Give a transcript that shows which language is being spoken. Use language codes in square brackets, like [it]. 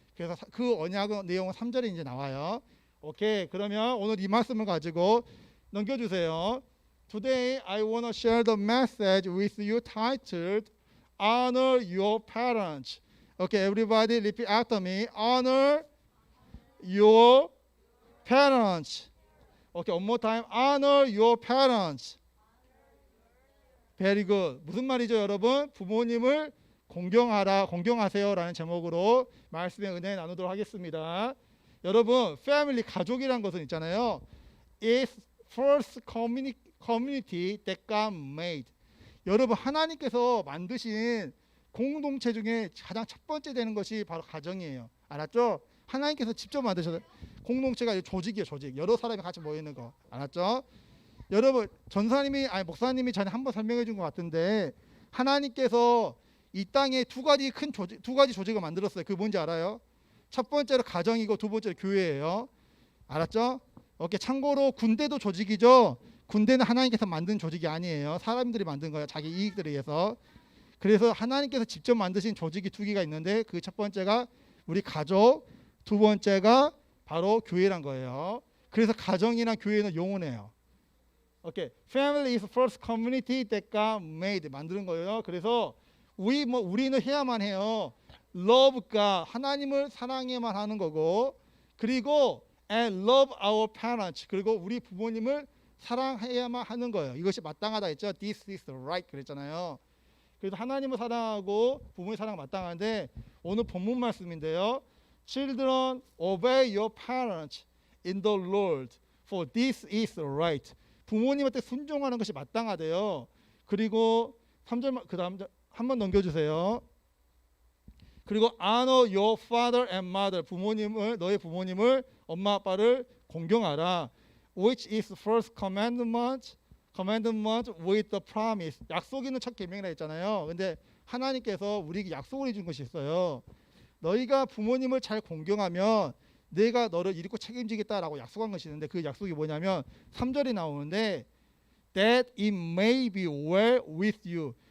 [ko] 그래서 그 언약의 내용은 3절에 이제 나와요. 오케이. 그러면 오늘 이 말씀을 가지고 넘겨주세요. [en] Today I want to share the message with you titled Honor your parents. Okay, everybody repeat after me. Honor your parents. Okay, one more time. Honor your parents. Very good. [ko] 무슨 말이죠, 여러분? 부모님을 공경하세요라는 제목으로 말씀의 은혜 나누도록 하겠습니다. 여러분, family 가족이란 것은 있잖아요. [en] It's first community that God made. [ko] 여러분, 하나님께서 만드신 공동체 중에 가장 첫 번째 되는 것이 바로 가정이에요. 알았죠? 하나님께서 직접 만드셔서 공동체가 조직이에요. 조직. 여러 사람이 같이 모여 있는 거. 알았죠? 여러분, 목사님이 전에 한번 설명해 준 것 같은데 하나님께서 이 땅에 두 가지 조직을 만들었어요. 그게 뭔지 알아요? 첫 번째로 가정이고 두 번째로 교회예요. 알았죠? 오케이. 참고로 군대도 조직이죠. 군대는 하나님께서 만든 조직이 아니에요. 사람들이 만든 거예요. 자기 이익들을 위해서. 그래서 하나님께서 직접 만드신 조직이 두 개가 있는데 그 첫 번째가 우리 가족, 두 번째가 바로 교회란 거예요. 그래서 가정이나 교회는 영원해요. 오케이. [en] Family is first community that God made. [ko] 만드는 거예요. 그래서 우리는 해야만 해요. [en] Love God. [ko] 하나님을 사랑해야만 하는 거고, 그리고 [en] and love our parents. [ko] 그리고 우리 부모님을 사랑해야만 하는 거예요. 이것이 마땅하다 했죠. [en] This is right [ko] 그랬잖아요. 그래서 하나님을 사랑하고 부모의 사랑 마땅한데 오늘 본문 말씀인데요. [en] Children, obey your parents in the Lord, for this is right. [ko] 부모님한테 순종하는 것이 마땅하대요. 그리고 3절 그다음 한번 넘겨주세요. 그리고 [en] honor your father and mother. [ko] 너의 부모님을 엄마 아빠를 공경하라. [en] Which is first commandment with the promise. [ko] 약속 있는 첫 계명이라 했잖아요. 근데 하나님께서 우리에게 약속을 해준 것이 있어요. 너희가 부모님을 잘 공경하면 내가 너를 이루고 책임지겠다라고 약속한 것이 있는데 그 약속이 뭐냐면 3절에 나오는데 [en] that it may be well with you.